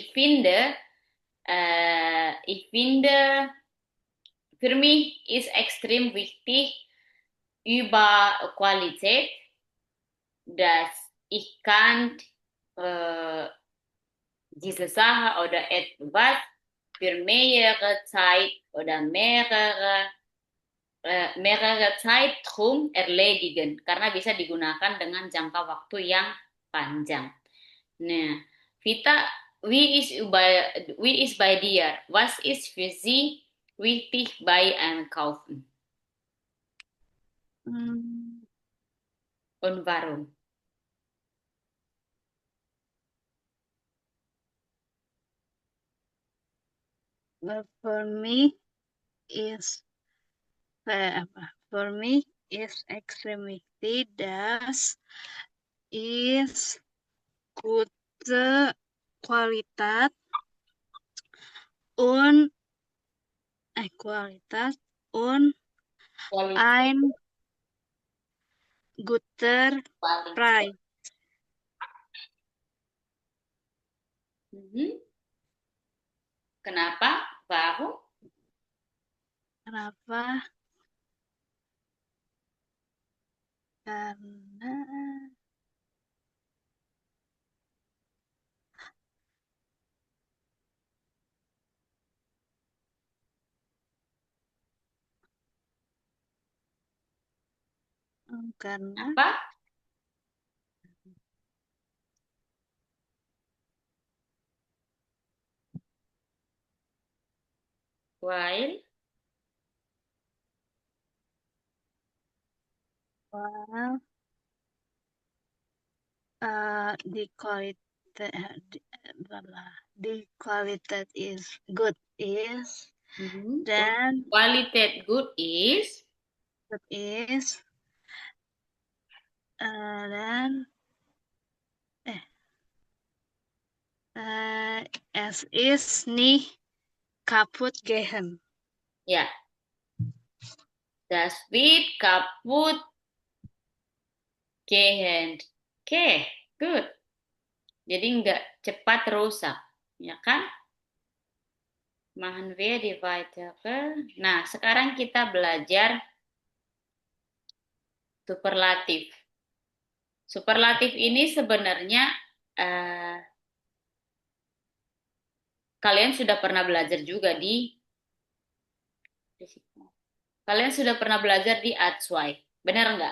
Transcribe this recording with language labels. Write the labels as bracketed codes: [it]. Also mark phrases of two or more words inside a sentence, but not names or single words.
[de] Für mich ist extrem wichtig über Qualität, dass ich kann äh, diese Sache oder etwas für mehrere Zeit oder mehrere Zeitraum erledigen [id] karena bisa digunakan dengan jangka waktu yang panjang. Nah, [de] Vita, wie ist bei dir? Was ist für Sie wichtig bei Einkaufen? Und warum? [en] For me is for me is extremely [de] das is gute Qualität und Qualität und [id] Qualitas. [de] ein guter Preis. Mhm. [id] Kenapa? Warum? Kenapa? Karena karena Apa? [en] While well, the quality is good is mhm. then Qualitas good is good is then [de] es ist nicht kaputt gehen. ya, das wird kaputt gehen. [en] Oke, good. [id] Jadi nggak cepat rusak, ya kan? [de] Machen wir die weitere. [id] Nah, sekarang kita belajar superlatif. Superlatif ini sebenarnya eh, kalian sudah pernah belajar juga di Kalian sudah pernah belajar di Atswai, benar nggak?